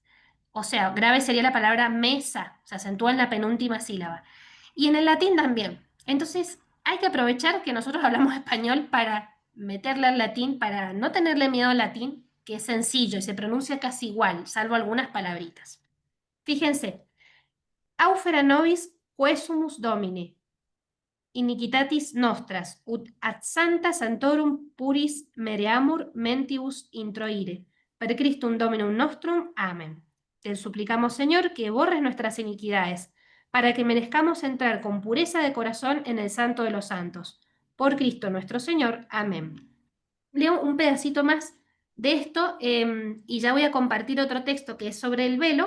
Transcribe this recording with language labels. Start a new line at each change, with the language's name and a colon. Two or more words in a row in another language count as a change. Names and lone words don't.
Spanish: O sea, grave sería la palabra mesa, se acentúa en la penúltima sílaba. Y en el latín también. Entonces, hay que aprovechar que nosotros hablamos español para meterle al latín, para no tenerle miedo al latín, que es sencillo y se pronuncia casi igual, salvo algunas palabritas. Fíjense,
Latin: aufera nobis quesumus domine, iniquitatis nostras, ut ad santa santorum puris mereamur mentibus introire. Per Christum Dominum nostrum. Amén.
Spanish: Te suplicamos, Señor, que borres nuestras iniquidades, para que merezcamos entrar con pureza de corazón en el santo de los santos. Por Cristo nuestro Señor. Amén. Leo un pedacito más de esto y ya voy a compartir otro texto que es sobre el velo.